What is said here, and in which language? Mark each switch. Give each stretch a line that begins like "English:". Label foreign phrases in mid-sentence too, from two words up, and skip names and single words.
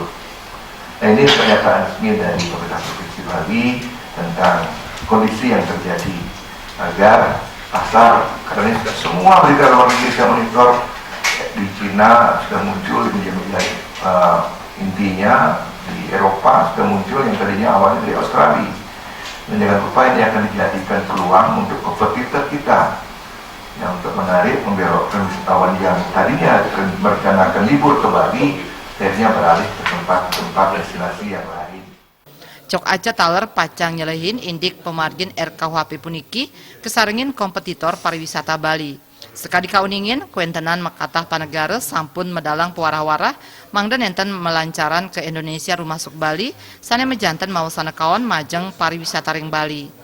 Indonesian: Nah, ini pernyataan resmi dari pemerintah Provinsi Bali tentang kondisi yang terjadi agar pasar, karena ini sudah semua berita luar negeri sudah monitor di Cina sudah muncul di media intinya di Eropa sudah muncul yang tadinya awalnya dari Australia. Dan dengan upaya ini akan dijadikan peluang untuk kompetitor kita yang untuk menarik membelokkan wisatawan yang tadinya merencanakan libur ke Bali akhirnya beralih ke tempat-tempat destinasi yang lain.
Balinese: Cok Aceh taler pacang nyelehin indik pemargin RKUHP puniki kesarengin kompetitor pariwisata Bali. Sekadi kauningin kuentenan makatah panegara sampun medalang puarah-warah mangda nenten melancaran ke Indonesia rumasuk Bali sane mejanten mawasana kawan majeng pariwisata ring Bali.